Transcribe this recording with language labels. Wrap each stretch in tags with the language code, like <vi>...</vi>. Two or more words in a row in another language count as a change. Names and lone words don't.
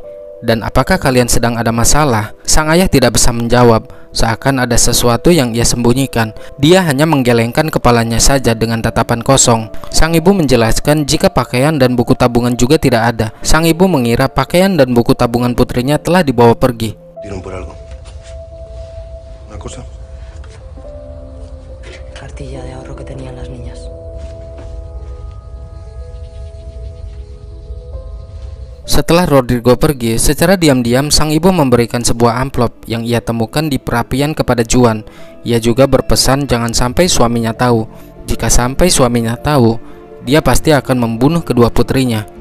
<id>Dan apakah kalian sedang ada masalah? Sang ayah tidak bisa menjawab, seakan ada sesuatu yang ia sembunyikan. Dia hanya menggelengkan kepalanya saja dengan tatapan kosong. Sang ibu menjelaskan jika pakaian dan buku tabungan juga tidak ada. Sang ibu mengira pakaian dan buku tabungan putrinya telah dibawa pergi.</id> <es>¿Dieron por algo? ¿Una cosa? Cartilla de ahorro que tenían las niñas.</es> <id>Setelah Rodrigo pergi, secara diam-diam sang ibu memberikan sebuah amplop yang ia temukan di perapian kepada Juan. Ia juga berpesan jangan sampai suaminya tahu. Jika sampai suaminya tahu, dia pasti akan membunuh kedua putrinya.</id>